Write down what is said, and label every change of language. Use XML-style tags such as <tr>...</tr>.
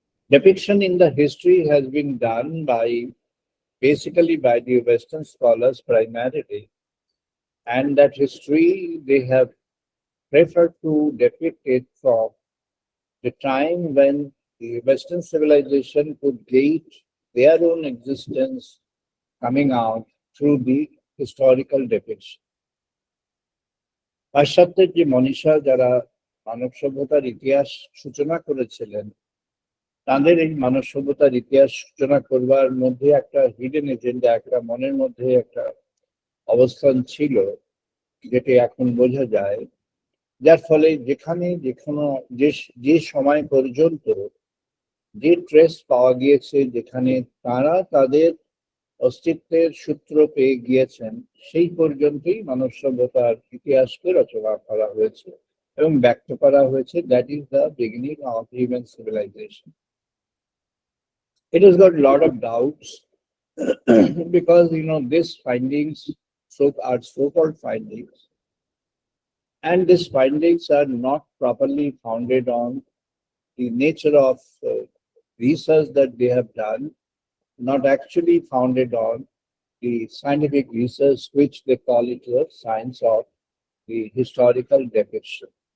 <en>Depiction in the history has been done basically by the Western scholars primarily, and that history they have preferred to depict it from the time when the Western civilization could gauge their own existence coming out through the historical depiction.</en> <bn>পাশ্চাত্যের যে মনীষা যারা মানব সভ্যতার ইতিহাস সূচনা করেছিলেন, তাদের এই মানব সভ্যতার ইতিহাস সূচনা করবার মধ্যে একটা হিডেন এজেন্ডা, একটা মনের মধ্যে একটা অবস্থান ছিল, যেটি এখন বোঝা যায়, যার ফলে যেখানে যেখানে যে যে সময় পর্যন্ত যে ট্রেস পাওয়া গিয়েছে, যেখানে তারা তাদের অস্তিত্বের সূত্র পেয়ে গিয়েছেন, সেই পর্যন্তই মানব সভ্যতার ইতিহাসকে রচনা করা হয়েছে এবং ব্যক্ত করা হয়েছে।</bn> <en>That is the beginning of human civilisation. It has got a lot of doubts because these findings are so-called findings, and these findings are not properly founded on the nature of research that they have done, not actually founded on the scientific research, which they call it the science of the historical depiction.</en>